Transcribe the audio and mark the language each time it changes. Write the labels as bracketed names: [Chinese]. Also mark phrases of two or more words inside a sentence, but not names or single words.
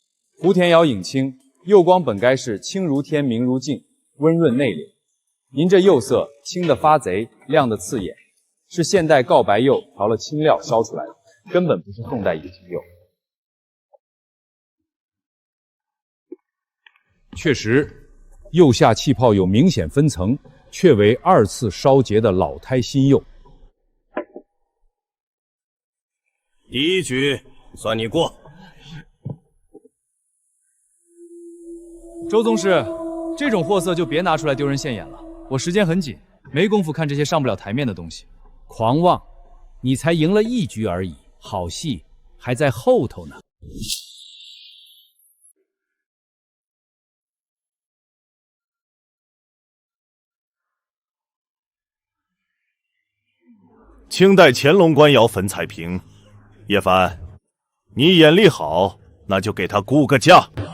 [Chinese] 胡天瑶影青，釉光本该是清如天，明如镜，温潤內斂。您這釉色清得發賊，亮得刺眼，是現代告白釉調了清料燒出來的，根本不是宋代影青釉。確實，釉下氣泡有明顯分層，卻為2次燒結的老胎新釉。第一局算你過。周宗師，這種貨色就別拿出來丟人現眼了。我時間很緊，沒工夫看這些上不了台面的東西。狂妄，你才贏了1局而已，好戲還在後頭呢。清代乾隆官窑粉彩瓶，葉凡，你眼力好，那就給他估個價。